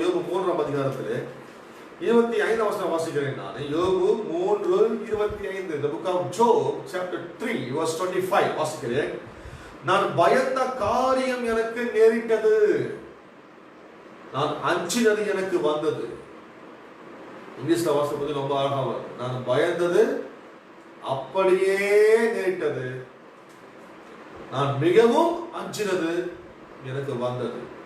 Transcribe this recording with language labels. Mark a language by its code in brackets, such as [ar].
[ta] யோபு 3ஆம் அதிகாரத்திலே 25 வசனம் வாசிக்கிறேன் நான். யோபு 3:25. [en] The book of Job chapter 3 verse 25 [ta] வாசிக்கிறேன். நான் பயந்த காரியம் எனக்கு நேரிட்டது, நான் அஞ்சினது எனக்கு வந்தது. இங்கிலீஷ்ல வாசிப்பது ரொம்ப அழகா வரும். நான் பயந்தது அப்படியே நேரிட்டது, நான் மிகவும் அஞ்சினது எனக்கு வந்தது.